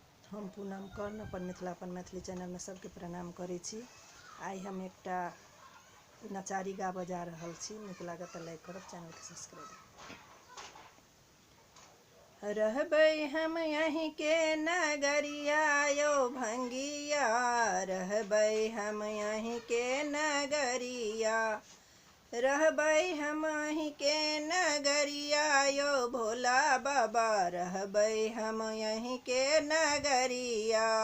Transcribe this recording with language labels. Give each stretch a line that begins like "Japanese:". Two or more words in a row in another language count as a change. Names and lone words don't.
Maithili: हम पूनम कर्ण अपन मिथिला अपन मैथिली चैनल में सबके प्रणाम करै छी। आई हम एकटा नचारी गाबऽ जा रहल छी। नीक लागत तऽ लाइक करब, चैनल के सब्सक्राइब। रहबै हम यहीं के नगरिया यो भंगिया, रहबै हम यहीं के नगरिया, रहबै हम यहीं के नगरिया यो भोला बाबा, रहबै हम यहीं के नगरिया।